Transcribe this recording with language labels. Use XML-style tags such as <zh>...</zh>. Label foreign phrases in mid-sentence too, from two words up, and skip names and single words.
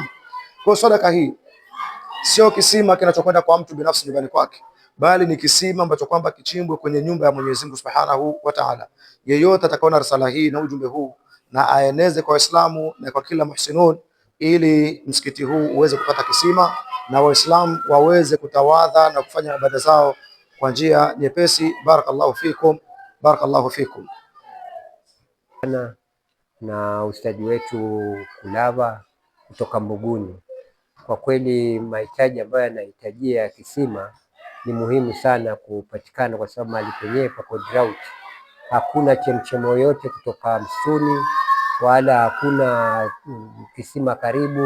<sw>Kwa sadaka hii sio kisima kinachokwenda kwa mtu binafsi nyumbani kwake, bali ni kisima ambacho kwamba kichimbwe kwenye nyumba ya Mwenyezi Mungu</sw> <ar>سبحانه وتعالى.</ar> <sw>Yeyote atakaona risala hii na ujumbe huu na aeneze kwa Waislamu na kwa kila muhsinun, ili msikiti huu uweze kupata kisima na Waislamu waweze kutawadha na kufanya ibada zao kwa njia nyepesi.</sw> <ar>بارك الله فيكم بارك الله فيكم.</ar> <sw>Na ustadi wetu Kulaba kutoka Mbuguni, kwa kweli mahitaji ambayo yanahitajia ya kisima ni muhimu sana kupatikana, kwa sababu mahali penyewe pako drought, hakuna chemchemo yoyote kutoka msituni wala hakuna kisima karibu.</sw>